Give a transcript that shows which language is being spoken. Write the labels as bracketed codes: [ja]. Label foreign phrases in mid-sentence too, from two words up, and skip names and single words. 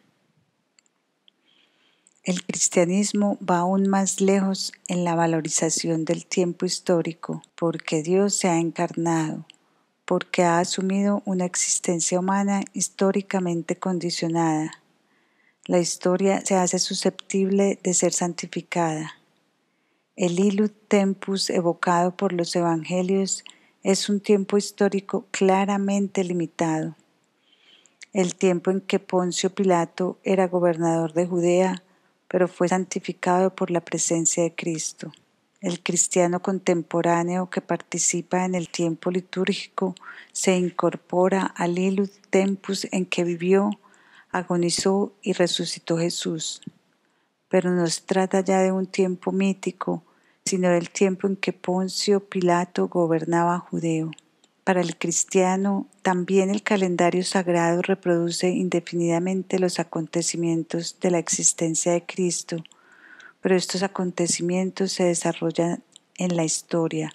[es] El cristianismo va aún más lejos en la valorización del tiempo histórico, porque Dios se ha encarnado, porque ha asumido una existencia humana históricamente condicionada. La historia se hace susceptible de ser santificada. El [la] illud tempus [es] evocado por los evangelios es un tiempo histórico claramente limitado. El tiempo en que Poncio Pilato era gobernador de Judea, pero fue santificado por la presencia de Cristo. El cristiano contemporáneo que participa en el tiempo litúrgico se incorpora al [la] illud tempus [es] en que vivió, agonizó y resucitó Jesús. Pero no se trata ya de un tiempo mítico, sino del tiempo en que Poncio Pilato gobernaba Judea. Para el cristiano, también el calendario sagrado reproduce indefinidamente los acontecimientos de la existencia de Cristo, pero estos acontecimientos se desarrollan en la historia.